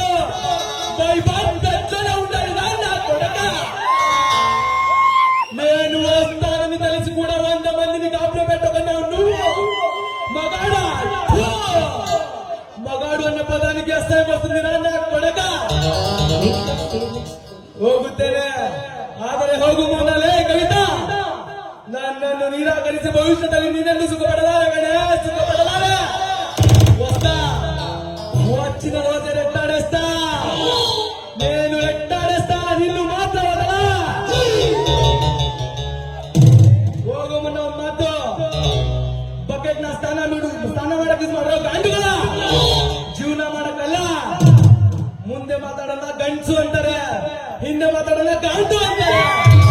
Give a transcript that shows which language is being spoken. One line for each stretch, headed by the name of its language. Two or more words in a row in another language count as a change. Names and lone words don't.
Telugu: వైభవంగా ఉండాలి నా కొడక. నేను వస్తానని తెలిసి కూడా 100 మందిని కాపులో పెట్టకున్నావు నువ్వు మగాడ. మగాడు అన్న పదానికి అసహ్యం వస్తుంది నా కొడక.
Kannada: ಹೋಗುತ್ತೇನೆ, ಆದರೆ ಹೋಗು ಮುನ್ನಲೇ ಕವಿತಾ, ನನ್ನನ್ನು ನಿರಾಕರಿಸಿ ಭವಿಷ್ಯದಲ್ಲಿ ನಿನ್ನನ್ನು ಸುಖಪಡಲಾರೆ ಕಣೆ, ಸುಖಪಡಲಾರೆ.
Telugu: వచ్చిన రోజే రెట్టాడేస్తా, నేను రెట్టాడేస్తా, నిన్ను మాత్రం వదలా.
Kannada: ಹೋಗುಮನ್ನ ಒಂದು ಮಾತು, ಬಕೆಟ್ ನ ಸ್ನಾನ ಮಾಡಕ್ಕೆ ಇದು ಮಾಡೋ ಗಂಡುಗಳ ಜೀವನ ಮಾಡಕ್ಕಲ್ಲ. ಮುಂದೆ ಮಾತಾಡೋಣ ಗಂಡಸು ಅಂತಾರೆ, ಹಿಂದೆ ಮಾತಾಡೋಣ ಗಂಡು ಅಂತಾರೆ.